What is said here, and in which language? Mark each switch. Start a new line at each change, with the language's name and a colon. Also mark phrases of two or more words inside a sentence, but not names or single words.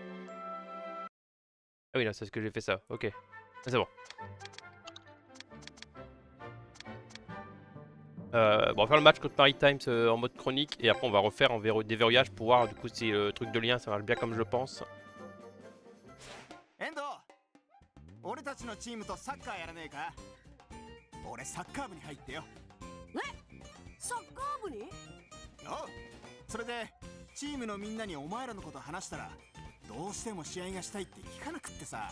French: Ah oui, non, c'est ce que j'ai fait ça. Ok. Ah, c'est bon. Bon, on va faire le match contre Maritime en mode chronique et après on va refaire en déverrouillage pour voir du coup si le truc de lien ça marche bien comme je pense.
Japanese: 俺たちのチームとサッカーやらねえか。俺サッカー部に入ってよ。サッカー部に？おう。それでチームのみんなにお前らのこと話したらどうしても試合がしたいって聞かなくってさ。